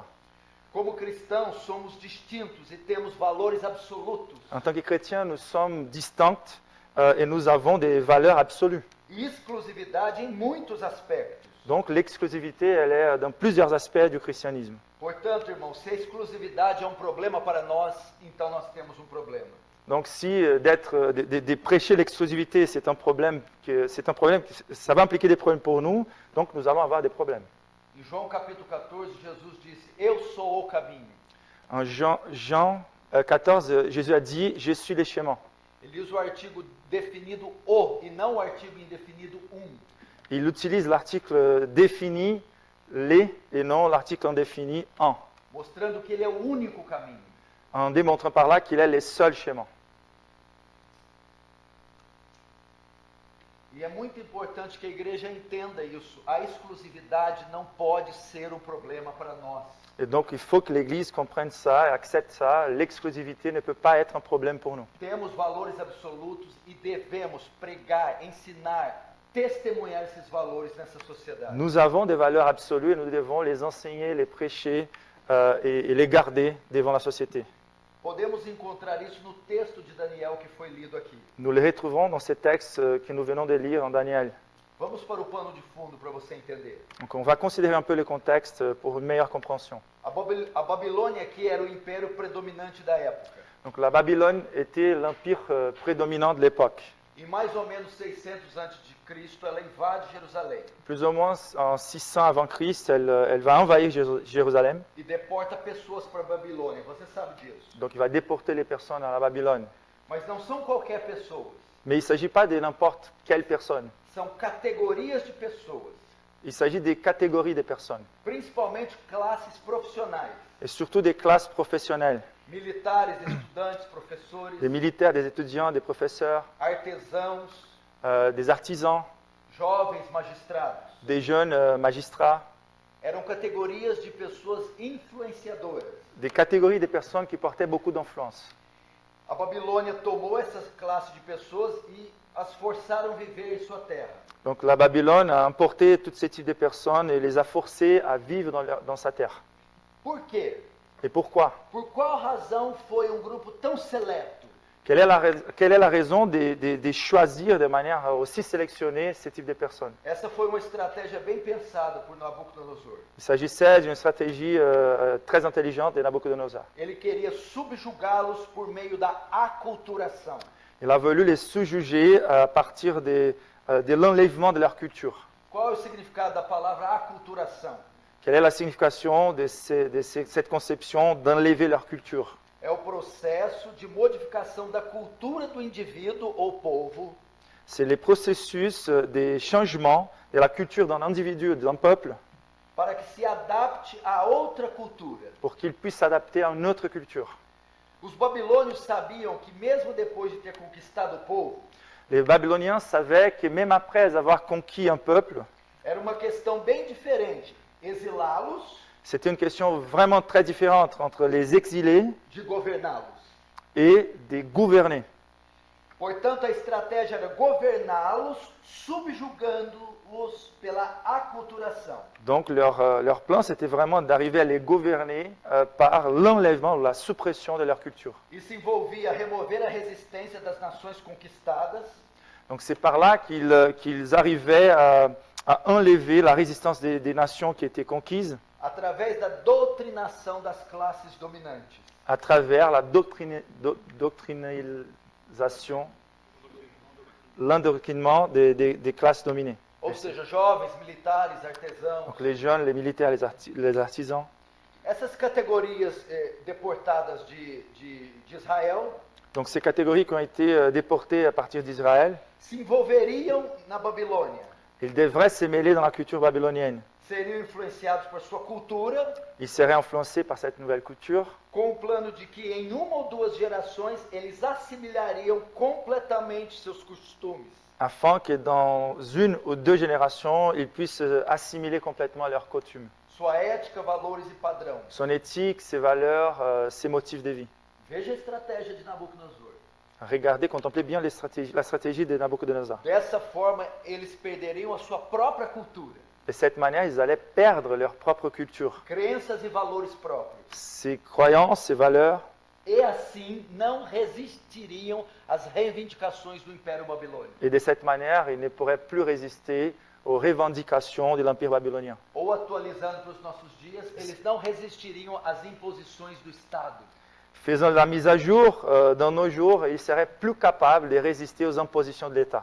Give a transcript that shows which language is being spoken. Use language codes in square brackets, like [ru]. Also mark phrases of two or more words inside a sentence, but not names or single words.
[pt] Como cristãos, somos distintos e temos valores absolutos. [fr] En tant que chrétiens, nous sommes distincts et nous avons des valeurs absolues. [pt] E exclusividade em muitos aspectos. [fr] Donc l'exclusivité, elle est dans plusieurs aspects du christianisme. [pt] Portanto, irmãos, se a exclusividade é um problema para nós, então nós temos um problema. [fr] Donc si de prêcher l'exclusivité, c'est un problème, ça va impliquer des problèmes pour nous, donc nous allons avoir des problèmes. [pt] Em João capítulo 14, Jesus disse: Eu sou o caminho. [fr] En Jean 14, Jésus a dit, je suis le chemin. [pt] Ele usa o artigo definido o e não o artigo indefinido [fr] Il utilise l'article défini, les, et non l'article indéfini, en, [pt] mostrando que ele é o único caminho. [fr] en démontrant par là qu'il est le seul chemin. [pt] E é muito importante que a igreja entenda isso. A exclusividade não pode ser um problema para nós. [fr] Et donc il faut que l'Église comprenne ça et accepte ça. L'exclusivité ne peut pas être un problème pour nous. [pt] Temos valores absolutos e devemos pregar, ensinar, testemunhar esses valores nessa sociedade. [fr] Nous avons des valeurs absolues et nous devons les enseigner, les prêcher et les garder devant la société. [pt] Podemos encontrar isso no texto de Daniel que foi lido aqui. [fr] Nous les retrouvons dans ces textes que nous venons de lire en Daniel. [pt] Vamos para o pano de fundo para você entender. [fr] Donc on va considérer un peu le contexte pour une meilleure compréhension. [pt] A Babilônia aqui era o império predominante da época. [fr] Donc la Babylone était l'empire prédominant de l'époque. [pt] Em mais ou menos 600 a.C., ela invade Jerusalém [fr] Plus ou moins en 600 avant Christ, elle va envahir Jérusalem. [pt] e deporta pessoas para a Babilônia. Você sabe disso. [fr] Donc il va déporter les personnes à la Babylone. [pt] Mas não são qualquer pessoas. [fr] Mais il ne s'agit pas de n'importe quelle personne. [pt] São categorias de pessoas, [fr] Il s'agit des catégories de personnes. [pt] principalmente classes profissionais. [fr] Et surtout des classes professionnelles. [pt] Militares, estudantes, professores, [fr] Des militaires, des étudiants, des professeurs, [pt] artesãos, [fr] des artisans, [pt] jovens magistrados. [fr] des jeunes magistrats. [pt] Eram categorias de pessoas influenciadoras. [fr] Des catégories de personnes qui portaient beaucoup d'influence. [pt] A Babilônia tomou essas classes de pessoas e as forçaram a viver em sua terra. [fr] Donc la Babylone a importé tous ces types de personnes et les a forcés à vivre dans sa terre. [pt] Por quê? [fr] Et pourquoi? [pt] Por qual razão foi um grupo tão seleto [fr] Quelle est la raison de choisir de manière aussi sélectionnée ce type de personnes? [pt] Essa foi uma estratégia bem pensada por Nabucodonosor. [fr] Il s'agissait d'une stratégie très intelligente de Nabucodonosor. [pt] Ele queria subjugá-los por meio da aculturação. [fr] Il a voulu les sous-juger à partir de l'enlèvement de leur culture. [pt] Qual é o significado da palavra aculturação? [fr] Quelle est la signification de cette conception d'enlever leur culture? [pt] É o processo de modificação da cultura do indivíduo ou povo [fr] C'est le processus des changements de la culture d'un individu, d'un peuple, [pt] para que se adapte a outra cultura. [fr] pour qu'il puisse s'adapter à une autre culture. [pt] Os babilônios sabiam que mesmo depois de ter conquistado o povo, [fr] Les Babyloniens savaient que même après avoir conquis un peuple, [pt] era uma questão bem diferente exilá-los [fr] c'était une question vraiment très différente entre les exilés [pt] de governá-los. [fr] et des gouvernés. [pt] Portanto, a estratégia era governá-los, subjugando-os pela aculturação. [fr] Donc leur plan, c'était vraiment d'arriver à les gouverner par l'enlèvement ou la suppression de leur culture. [pt] Isso envolvia remover a resistência das nações conquistadas, [fr] Donc c'est par là qu'ils arrivaient à enlever la résistance des nations qui étaient conquises [pt] através da doutrinação das classes dominantes. [fr] à travers la doctrinalisation, l'endoctrinement des classes dominées. [pt] Ou seja, jovens, militares, artesãos. [fr] Donc les jeunes, les militaires, les artisans. [pt] Essas categorias deportadas de Israel [fr] Donc ces catégories qui ont été déportées à partir d'Israël, [pt] se envolveriam na Babilônia. [fr] ils devraient se mêler dans la culture babylonienne. [pt] Seriam influenciados por sua cultura, [fr] Ils seraient influencés par cette nouvelle culture, [pt] com o plano de que em uma ou duas gerações eles assimilariam completamente seus costumes. [fr] afin que dans une ou deux générations, ils puissent assimiler complètement leurs coutumes, [pt] Sua ética, valores e padrão. [fr] son éthique, ses valeurs, ses motifs de vie. [pt] Veja a estratégia de Nabucodonosor. [fr] Regardez, contemplez bien la stratégie de Nabucodonosor. [pt] Dessa forma, eles perderiam a sua própria cultura, [fr] De cette manière, ils allaient perdre leur propre culture, [pt] crenças e valores próprios. [fr] ses croyances, ses valeurs, [pt] E assim não resistiriam às reivindicações do Império Babilônico. [fr] et de cette manière, ils ne pourraient plus résister aux revendications de l'Empire babylonien. [pt] Ou atualizando para os nossos dias, eles não resistiriam às imposições do Estado. [fr] Faisant la mise à jour, dans nos jours, ils seraient plus capables de résister aux impositions de l'État.